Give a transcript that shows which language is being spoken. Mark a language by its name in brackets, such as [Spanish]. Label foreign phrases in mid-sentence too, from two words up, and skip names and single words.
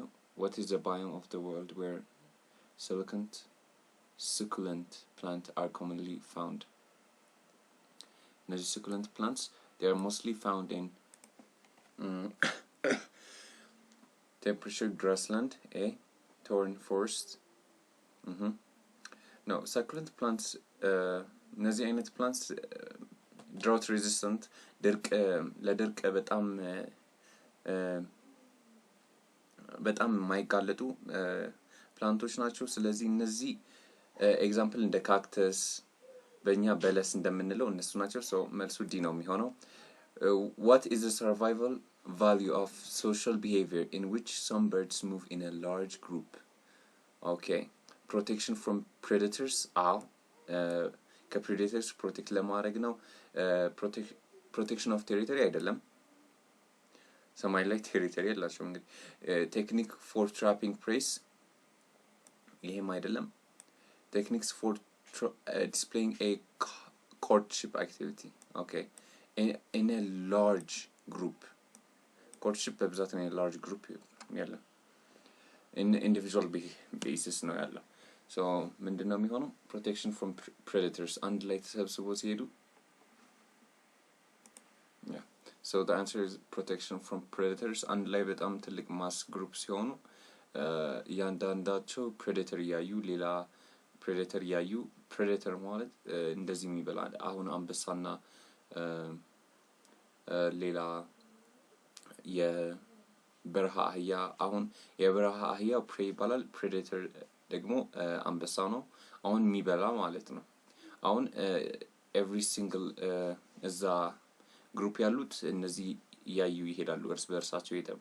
[English] What is the biome of the world where succulent plants are commonly found? The succulent plants, they are mostly found in temperature grassland, thorn forest. No, succulent plants, [Amharic] እነዚህ አይነት [English] plants drought resistant, [Amharic] ለድርቅ በጣም የማይጋለጡ ፕላንቶች ናቸው. ስለዚህ እነዚህ ኤግዛምፕል እንደ ካክተስ በእኛ በለስ እንደምንለው እነሱ ናቸው. so መልሱ ዲ ነው የሚሆነው. [English] What is the survival value of social behavior in which some birds move in a large group? Okay, protection from predators. [Amharic] ከ [English] predators protect [Amharic] ለማድረግ ነው. [English] protection of territory [Amharic] አይደለም. ሰማይ ላይ ቴሪቶሪ ያላቸው እንግዲህ [English] technique for trapping prey, [Amharic] ይሄም አይደለም. [English] techniques for displaying a courtship activity. Okay, in a large group. [Amharic] courtship በብዛት ነው [English] large group [Amharic] ያለው. [English] in individual basis [Amharic] ነው ያለው. so ምንድነው የሚሆነው? [English] protection from predators, [Amharic] አንድ ላይ ተሰብስበው ሲሄዱ. [English] yeah, so the answer is protection from predators. [Amharic] አንድ ላይ በጣም ትልቅ [English] mass group [Amharic] ሲሆኑ ያንዳንዳቸው predator ያዩ ሌላ predator ያዩ. predator ማለት እንደዚህ የሚበላ አሁን አንበሳና ሌላ የበረሃ አህያ. አሁን የበረሃ አህያ prey ይባላል. predator ደግሞ አንበሳ ነው አሁን የሚበላ ማለት ነው. አሁን [English] every single [Amharic] እዛ ግሩፕ ያሉት እነዚህ ያዩ ይሄዳሉ እርስ በርሳቸው